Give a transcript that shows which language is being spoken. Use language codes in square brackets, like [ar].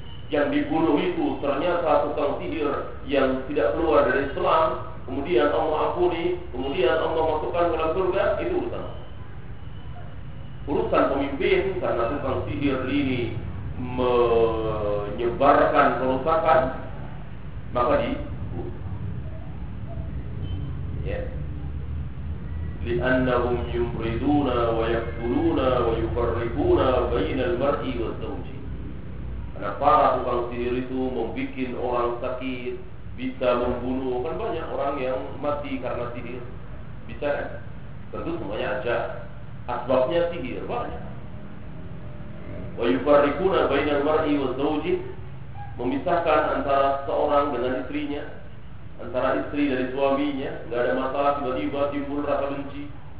[id] Yang dibunuh itu ternyata tukang sihir yang tidak keluar dari Islam, kemudian Allah ampuni, kemudian Allah masukkan ke dalam surga, itu urusan. Urusan pemimpin, karena tukang sihir ini menyebarkan kerusakan, maka dibunuh. Ya. [ar] لأنهم يمرضون ويقتلون ويفرقون بين المرء والزوج. [id] Karena para tukang sihir itu membuat orang sakit, bisa membunuh. Kan banyak orang yang mati karena sihir. Bisa kan? Tentu semuanya aja. Asbabnya sihir banyak. [ar] Wa yufarriquna baina al-mar'i wa zawjihi, [id] memisahkan antara seorang dengan istrinya, antara istri dari suaminya, enggak ada masalah tiba-tiba timbul rasa benci.